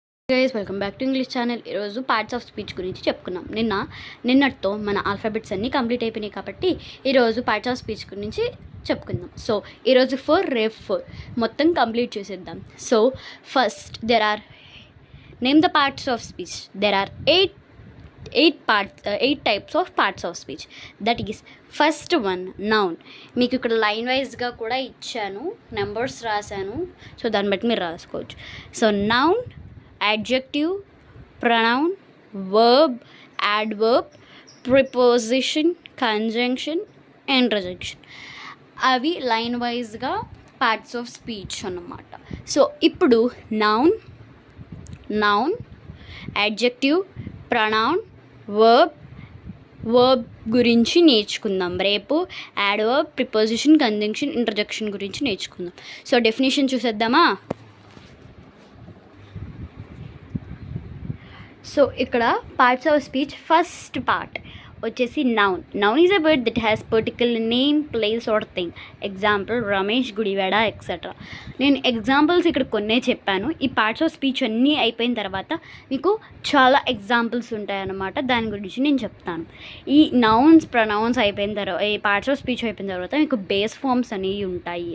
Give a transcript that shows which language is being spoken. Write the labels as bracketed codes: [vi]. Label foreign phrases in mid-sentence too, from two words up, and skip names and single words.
[en] guys welcome back to English channel. [te] ఈరోజు [en] parts of speech [te] గురించి చెప్పుకున్నాం. నిన్నటితో మన ఆల్ఫాబెట్స్ అన్నీ కంప్లీట్ అయిపోయినాయి కాబట్టి ఈరోజు [en] parts of speech [te] గురించి చెప్పుకుందాం. సో ఈరోజు రేపు 4 మొత్తం కంప్లీట్ చేసేద్దాం. [en] so first name the parts of speech. there are 8 types of parts of speech. That is, first one, noun. [te] మీకు ఇక్కడ [en] line wise [te] కూడా ఇచ్చాను, నెంబర్స్ రాశాను, సో దాన్ని బట్టి మీరు రాసుకోవచ్చు. [en] so noun, adjective, pronoun, verb, adverb, preposition, conjunction, interjection. [te] అవి [en] line wise parts of speech [te] అన్నమాట. సో ఇప్పుడు నౌన్, [en] adjective, pronoun, [te] వర్బ్ గురించి నేర్చుకుందాం రేపు. [en] adverb, preposition, conjunction, interjection [te] గురించి నేర్చుకుందాం. [en] so definition చూసేద్దామా. సో ఇక్కడ parts of speech first part వచ్చేసి noun is a word that has particular name, place or thing. [te] ఎగ్జాంపుల్ రమేష్, గుడివాడ, ఎక్సెట్రా. నేను ఎగ్జాంపుల్స్ ఇక్కడ కొన్నే చెప్పాను. ఈ [en] parts of speech [te] అన్నీ అయిపోయిన తర్వాత మీకు చాలా ఎగ్జాంపుల్స్ ఉంటాయన్నమాట, దాని గురించి నేను చెప్తాను. ఈ [en] nouns, pronouns [te] అయిపోయిన తర్వాత, ఈ [en] parts of speech [te] అయిపోయిన తర్వాత మీకు [en] base forms [te] అనేవి ఉంటాయి.